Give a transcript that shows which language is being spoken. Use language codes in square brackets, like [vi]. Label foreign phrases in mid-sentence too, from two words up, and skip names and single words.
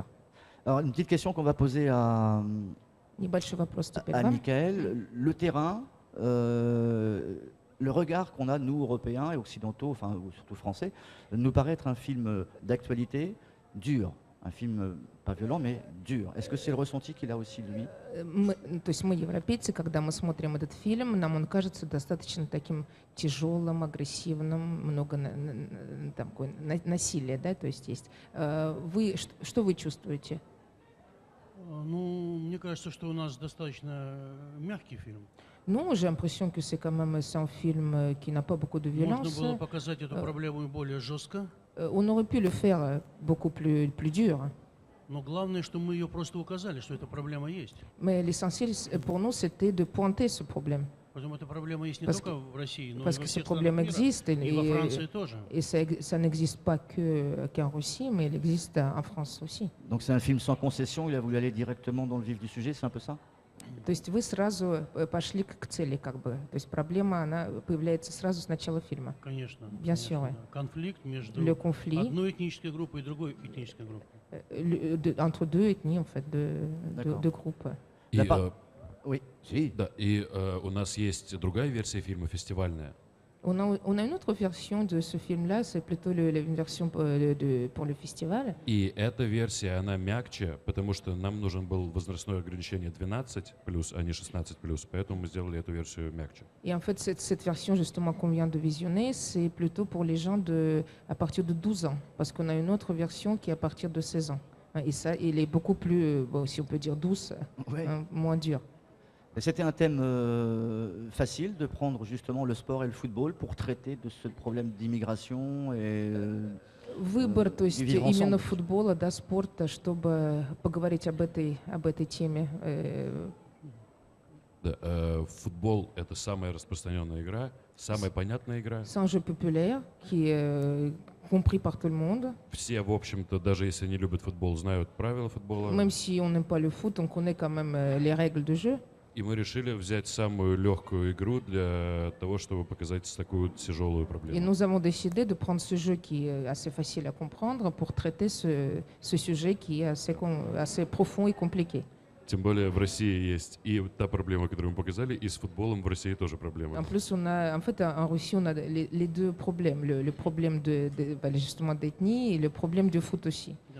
[fr] Alors, une petite question qu'on va poser à Michael. Le terrain, le regard qu'on a, nous, Européens et Occidentaux, enfin surtout Français, nous paraît être un film d'actualité dur. Un film pas violent, mais dur. Est-ce que c'est le ressenti qu'il a aussi, lui? [ru] То есть мы, европейцы, когда мы смотрим этот фильм, нам он кажется достаточно таким тяжелым, агрессивным, много такое насилия, да, то есть есть. Что вы чувствуете? Ну, мне кажется, что у нас достаточно мягкий фильм. [fr] Non, j'ai l'impression que c'est quand même un film qui n'a pas beaucoup de violence. [ru] Можно было показать эту проблему более жестко. [fr] On aurait pu le faire beaucoup plus dur. [ru] Но главное, что мы ее просто указали, что эта проблема есть. [fr] Mais l'essentiel pour nous, c'était de pointer ce problème. [ru] Поэтому эта проблема есть не только в России, но и во [fr] Parce que ce [ru] всех [fr] problème [ru] странах [fr] existe, [ru] мира, и во Франции тоже. [fr] Et ça n'existe pas qu'en Russie, mais il existe en France aussi. Donc c'est un film sans concession, il a voulu aller directement dans le vif du sujet, c'est un peu ça? [ru] То есть вы сразу пошли к цели, как бы. То есть проблема, она появляется сразу с начала фильма. Конечно. [fr] Bien sûr, ouais. [ru] Конфликт между одной этнической группой и другой этнической группой. [fr] Entre deux ethnies, en fait, deux groupes. Oui. Si. [ru] Да, и у нас есть другая версия фильма, фестивальная. [fr] On a une autre version de ce film-là, c'est plutôt une version pour le festival. [ru] И эта версия, она мягче, потому что нам нужен был возрастное ограничение 12+, а не 16+, поэтому мы сделали эту версию мягче. [fr] Et en fait, cette version justement qu'on vient de visionner, c'est plutôt pour les gens à partir de 12 ans, parce qu'on a une autre version qui est à partir de 16 ans. Et ça, il est beaucoup plus, si on peut dire douce, ouais. Moins dur. C'était un thème facile de prendre justement le sport et le football pour traiter de ce problème d'immigration et [ru] Выбор, то есть именно футбола, да, спорта, чтобы поговорить об этой теме. Да, футбол — это самая распространенная игра, самая понятная игра. [fr] C'est un jeu populaire qui est compris par tout le monde. [ru] Все, в общем-то, даже если не любят футбол, знают правила футбола. [fr] Même si on n'aime pas le foot, on connaît quand même les règles du jeu. [ru] И мы решили взять самую легкую игру для того, чтобы показать такую тяжелую проблему. [fr] Et nous avons décidé de prendre ce jeu qui est assez facile à comprendre pour traiter ce sujet qui est assez profond et compliqué. [ru] Тем более в России есть и та проблема, которую мы показали, и с футболом в России тоже проблема. [fr] En plus, en fait, en Russie, on a les deux problèmes, le problème justement d'ethnie et le problème du foot aussi.